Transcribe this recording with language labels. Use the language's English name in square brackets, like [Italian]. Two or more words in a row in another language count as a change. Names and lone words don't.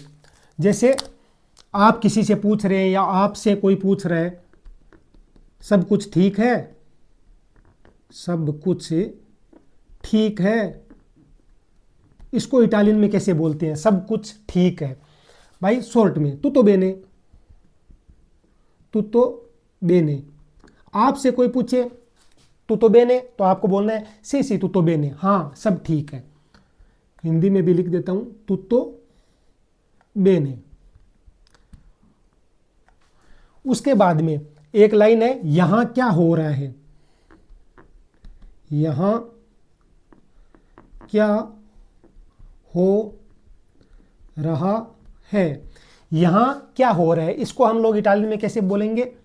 [Hindi] जैसे आप किसी से पूछ रहे हैं या आपसे कोई पूछ रहा है, सब कुछ ठीक है, सब कुछ ठीक है। इसको इटालियन में कैसे बोलते हैं? सब कुछ ठीक है भाई। शॉर्ट में [Italian] tutto bene, tutto bene। [Hindi] आपसे कोई पूछे [Italian] tutto bene [Hindi] तो आपको बोलना है [Italian] sì sì tutto bene, [Hindi] हाँ सब ठीक है। हिंदी में भी लिख देता हूं [Italian] tutto bene। [Hindi] उसके बाद में एक लाइन है, यहां क्या हो रहा है, यहां क्या हो रहा है। यहां क्या हो रहा है इसको हम लोग इटालियन में कैसे बोलेंगे?